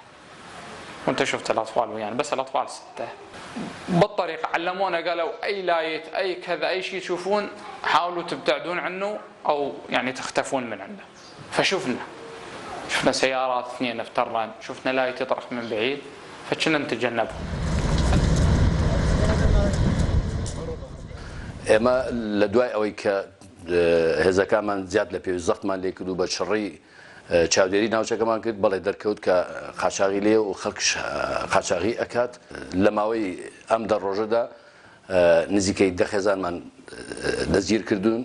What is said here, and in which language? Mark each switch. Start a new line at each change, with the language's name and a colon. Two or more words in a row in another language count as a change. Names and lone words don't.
Arabic: وانت شفت الاطفال ويانا، بس الاطفال 6. بالطريق علمونا قالوا اي لايت اي كذا اي شيء تشوفون حاولوا تبتعدون عنه او يعني تختفون من عنده. فشفنا سيارات 2 افتران، شفنا لايت يطرق من بعيد فكنا نتجنبه.
Central Kurdish: ئێمە لە دوای ئەوەی کە هێزەکانمان زیاد لە پێویستەختمان لێ کرد و بە شڕی چاودێری ناوچەکەمان کرد، بەڵێ دەرکەوت کە قاچاغی لێ و خەڵکش قاچاغی ئەکات. لە ماوەی ئەم 10 ڕۆژەدا نزیکەی 10 خێزانمان دەستگیر کردوون.